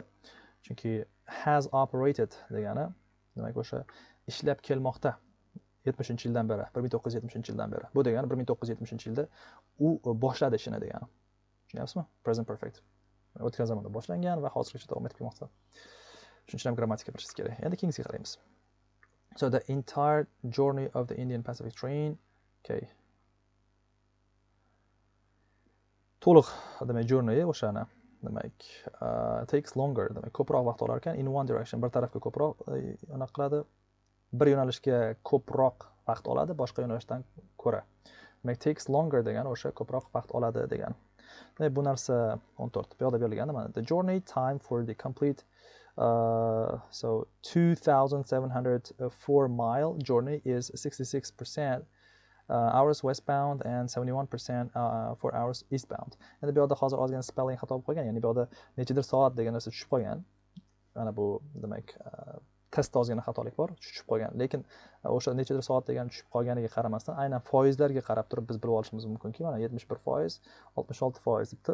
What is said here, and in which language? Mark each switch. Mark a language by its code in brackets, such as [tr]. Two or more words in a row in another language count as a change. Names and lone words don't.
[uz] Chunki [en] has operated [uz] degani demak o'sha ishlab kelmoqda 70-yildan beri, 1970-yildan beri. Bu degani 1970-yilda u boshladi ishini degani. [en] Tushunyapsizmi? Present perfect. [uz] O'tgan zamonda boshlangan va hozirgacha davom etib kelmoqda. Shuning uchun ham grammatika bilishingiz kerak. Endi keyingisiga qaraymiz. [en] So the entire journey of the Indian Pacific train, okay. [uz] To'liq demak journey o'shani demak [en] takes longer, [uz] demak ko'proq vaqt olar ekan, [en] in one direction, [uz] bir tarafga ko'proq anaqa qiladi, bir yo'nalishga ko'proq vaqt oladi boshqa yo'nalishdan ko'ra. Demak [en] takes longer [uz] degani o'sha ko'proq vaqt oladi degani. Demak bu narsa 14. Bu yerda berilganda mana [en] the journey time for the complete so 2,704 mile journey is 66% hours westbound and 71% for hours eastbound. [uz] Endi bu yerda hozir ozgina spelling xato bo'lib qolgan, ya'ni bu yerda nechadir soat degan narsa tushib qolgan. Mana bu demak testda ozgina xatolik bor, tushib qolgan. Lekin o'sha nechadir soat degan tushib qolganiga qaramasdan, aynan foizlarga qarab turib biz bilib olishimiz mumkinki, mana 71%, 66% debdi.